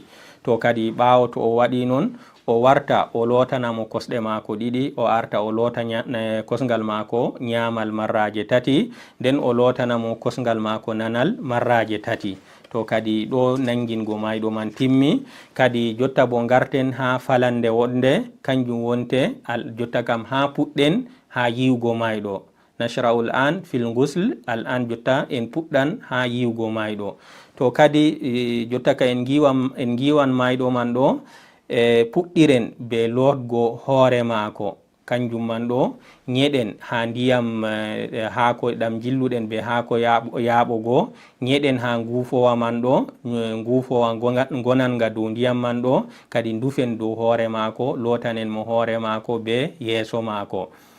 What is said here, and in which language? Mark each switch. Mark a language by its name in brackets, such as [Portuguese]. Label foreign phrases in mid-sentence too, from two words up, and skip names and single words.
[Fula] To kadi ɓawo to o waɗi non o warta o lotana mo kosɗe mako ɗiɗi o arta o lota kosgal mako nyamal marraje tati nden o lotana mo kosgal mako nanal marraje tati. To kadi ɗo nangingo mayɗo man timmi kadi jotta bo garten ha falande wonde kanjum wonte jotta kam ha puɗɗen ha yiwgo mayɗo [Arabic] نشرع الآن في الغسل الآن [Fula] jotta en puɗɗan ha yiwgo mayɗo. To kadi jotta ka en giwan mayɗo man ɗo puɗɗiren be lotgo hoore mako kanjum man ɗo nyeɗen ha ndiyam haako ɗam jilluɗen be haako yaɓogo nyeɗen ha ngufowa man ɗo ngufowa gonanga dow ndiyam man ɗo kadi dufen dow hoore mako lotanen mo hoore mako be yeeso mako